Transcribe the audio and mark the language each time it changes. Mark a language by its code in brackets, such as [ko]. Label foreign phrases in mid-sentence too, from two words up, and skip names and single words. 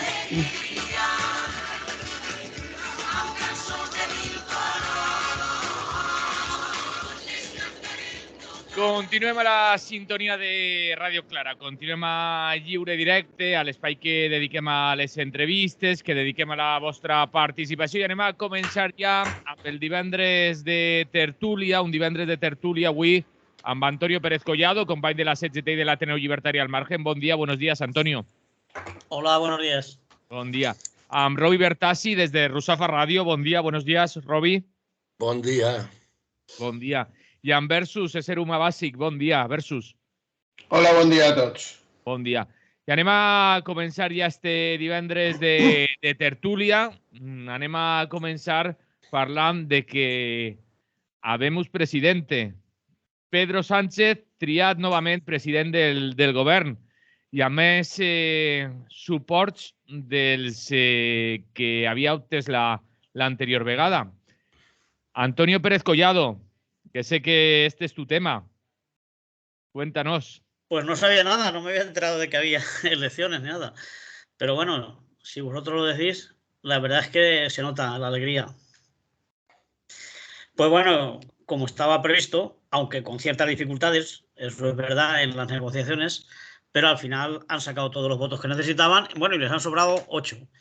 [ca] Continuem a la sintonia de Ràdio Clara, continuem a Lliure Directe, a l'espai que dediquem a les entrevistes, que dediquem a la vostra participació, i anem a començar ja amb el divendres de tertúlia, un divendres de tertúlia avui amb Antonio Pérez Collado, company de la CGT i de l'Ateneu Llibertari al Margen. Bon dia, [es] buenos días, Antonio. Hola, buenos días. [ca] Bon dia. Amb Robi Bertassi, des de Rusafa Ràdio. Bon dia, [es] buenos días, Robi. [ca] Bon dia. Bon dia. I amb Versus, Ésser Humà Bàsic. Bon dia, Versus. Hola, bon dia a tots. Bon dia. I anem a començar ja este divendres de tertúlia. Anem a començar parlant de que [es] habemos presidente. [ca] Pedro Sánchez triat novament president del govern i a més suports dels que havia obtès l'anterior vegada. [es] Antonio Pérez Collado, que sé que este es tu tema. Cuéntanos. Pues no sabía nada, no me había enterado de que había elecciones ni nada. Pero bueno, si vosotros lo decís, la verdad es que se nota la alegría. Pues bueno, como estaba previsto, aunque con ciertas dificultades, eso es verdad en las negociaciones, pero al final han sacado todos los votos que necesitaban, bueno, y les han sobrado 8.